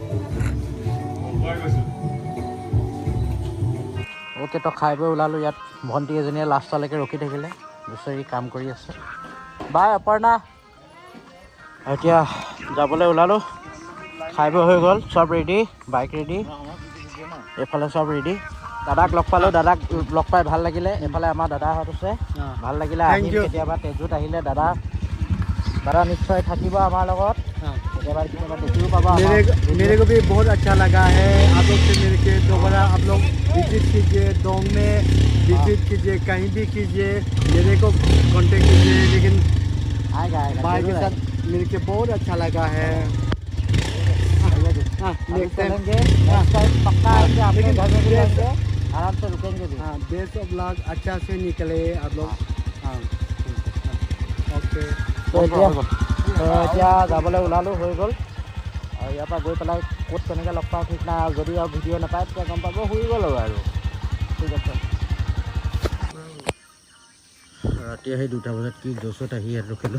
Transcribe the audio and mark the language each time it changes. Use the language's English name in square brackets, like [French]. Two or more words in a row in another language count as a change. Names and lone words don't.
[Assamese] অ'কে তো খাই বৈ ওলালোঁ ইয়াত ভণ্টি এজনীয়ে লাষ্টলৈকে ৰখি থাকিলে বিচাৰি কাম কৰি আছে বাই অপৰ্ণা এতিয়া যাবলৈ ওলালোঁ খাই বৈ হৈ গ'ল চব ৰেডি [English] bike ready [Assamese] এইফালে চব ৰেডি দাদাক লগ পালোঁ দাদাক লগ পাই ভাল লাগিলে এইফালে আমাৰ দাদাহঁত আছে ভাল লাগিলে আহিম কেতিয়াবা তেজুত আহিলে দাদা নিশ্চয় থাকিব আমাৰ লগত [Hindi] मेरे को भी बहुत अच्छा लगा है। आप लोग से मिल के दोबारा आप लोग विजिट कीजिए, डोंग में विजिट कीजिए, कहीं भी कीजिए, मेरे को कांटेक्ट कीजिए। लेकिन भाई के साथ मिल के बहुत अच्छा लगा है। [English] next time [Hindi] पक्का आएंगे, आपके लेकिन घर में भी बेस्ट- रहेंगे, आराम से रुकेंगे भी। हाँ, [English] best of luck, [Hindi] अच्छा से निकले आप लोग। हाँ ओके। [Assamese] তো এতিয়া যাবলৈ ওলালোঁ, হৈ গ'ল। আৰু ইয়াৰ পৰা গৈ পেলাই ক'ত কেনেকৈ লগ পাওঁ ঠিক নাই, আৰু যদি আৰু ভিডিঅ' নাপায় তেতিয়া গম পাব শুই গ'ল আৰু ঠিক আছে। ৰাতি আহি 2টা বজাত কি জছত আহি ইয়াত ৰখিলোঁ।